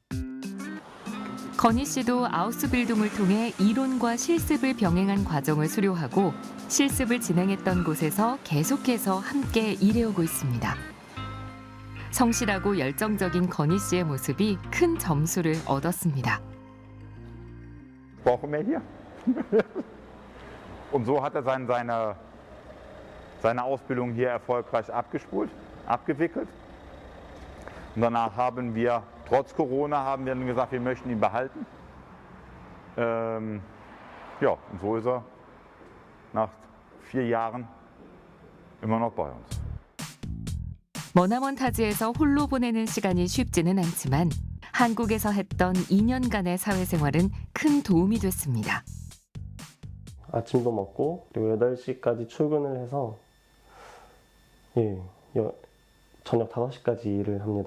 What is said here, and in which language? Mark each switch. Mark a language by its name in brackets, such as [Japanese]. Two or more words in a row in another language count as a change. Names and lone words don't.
[Korean] 건희 씨도 아우스빌둥을 통해 이론과 실습을 병행한 과정을 수료하고 실습을 진행했던 곳에서 계속해서 함께 일해오고 있습니다. 성실하고 열정적인 건희 씨의 모습이 큰 점수를 얻었습니다. [German] Brauchen wir hier. Und so hat er seine Ausbildung hier erfolgreich abgewickelt. Und danach haben wir, trotz Corona, haben wir dann gesagt, wir möchten ihn behalten. Ja, und so ist er nach 4 Jahren immer noch bei uns. [Korean] 머나먼 타지에서 홀로 보내는 시간이 쉽지는 않지만 한국에서 했던 2년간의 사회생활은 큰 도움이 됐습니다. 아침도 먹고 그리고 8시까지 출근을 해서 저녁 5시까지 일을 합니다.